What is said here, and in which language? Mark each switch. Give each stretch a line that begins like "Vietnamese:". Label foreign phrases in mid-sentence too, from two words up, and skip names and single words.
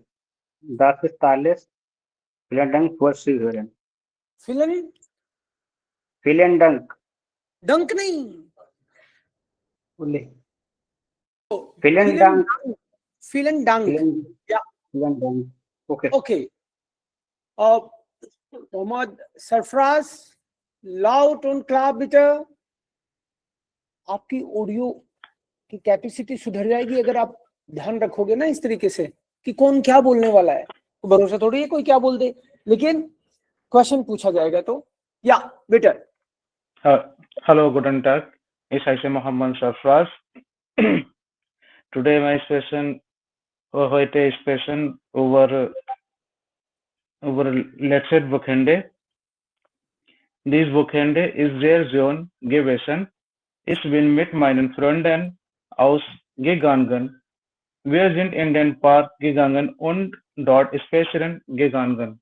German: Das ist alles. Vielen Dank fürs Zuhören. Vielen Dank.
Hindi: Dank नहीं.
German: Vielen Dank. Vielen Dank. Ja. Vielen Dank. Okay. Okay. मोहम्मद सरफराज, लाउड und klar bitte.
Hindi: आपकी ऑडियो की कैपेसिटी सुधर जाएगी अगर आप ध्यान रखोगे ना इस तरीके से कि कौन क्या बोलने वाला है. तो भरोसा थोड़ी है कोई क्या बोल दे, लेकिन क्वेश्चन पूछा जाएगा तो या बेटर.
German: Hello, guten Tag. Ich heiße Mohammed Sarfraz.
English: Today my session,
German: heute session über letztes Wochenende. Dieses Wochenende ist sehr schön gewesen. Ich bin mit meinen Freunden ausgegangen. Wir sind in den Park gegangen und dort spazieren gegangen.